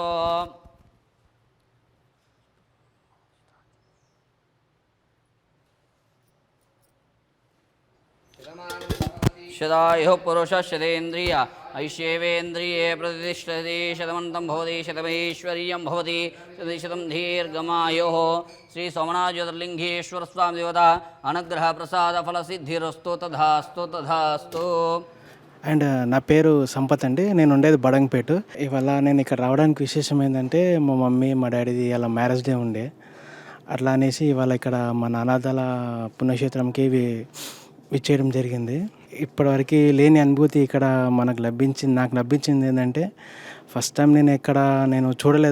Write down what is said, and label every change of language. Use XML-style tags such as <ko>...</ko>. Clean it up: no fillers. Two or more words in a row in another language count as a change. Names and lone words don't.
<sa>शदायुः पुरुषः शतेन्द्रिय ऐश्वर्येन्द्रिये प्रतिष्ठति शतमन्तं भवति शतमैश्वर्यं भवति शतं दीर्घमायुः श्री सोमनाथ ज्योतिर्लिंगेश्वर स्वामी देवता अनुग्रह प्रसाद फलसिद्धिरस्तु तथास्तु तथास्तु.</sa> <te>అండ్ నా పేరు సంపత్ అండి. నేను ఉండేది బడంగపేట. ఇవాళ నేను ఇక్కడ రావడానికి విశేషం ఏంటంటే మా మమ్మీ మా డాడీది ఇలా</te> <en>marriage day</en> <te>ఉండే. అట్లా అనేసి ఇవాళ ఇక్కడ మన అనాథాల పుణ్యక్షేత్రంకి విచ్చేయడం జరిగింది. ఇప్పటివరకు లేని అనుభూతి ఇక్కడ నాకు లభించింది ఏంటంటే</te> <en>first time</en> <te>నేను చూడలేదు.</te>